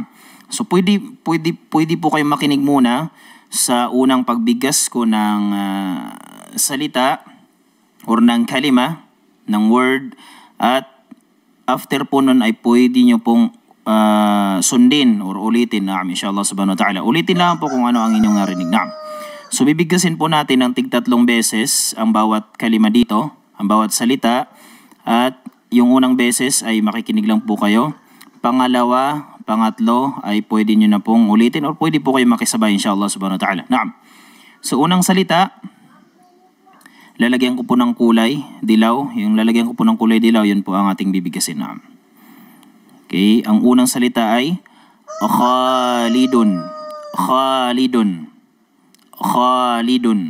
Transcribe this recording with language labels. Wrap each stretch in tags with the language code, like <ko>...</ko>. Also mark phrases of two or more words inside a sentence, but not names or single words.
<tl>So pwede po kayong makinig muna sa unang pagbigkas ko ng salita or ng kalima, ng word, at after po nun ay pwede nyo pong sundin or ulitin.</tl> <ar>نعم إن شاء الله سبحانه وتعالى.</ar> <tl>Ulitin lang po kung ano ang inyong narinig. Naam. So bibigkasin po natin ng tig-3 beses ang bawat kalima dito, ang bawat salita, at yung unang beses ay makikinig lang po kayo. Pangalawa, pangatlo ay pwede nyo na pong ulitin or pwede po kayo makisabay</tl> <ar>إن شاء الله سبحانه وتعالى.</ar> <tl>Naam. So unang salita, lalagyan ko po ng kulay dilaw. Yung lalagyan ko po ng kulay dilaw, yun po ang ating bibigkasin. Naam. Okay, ang unang salita ay khalidun.</tl> <ar>خالد خالد.</ar>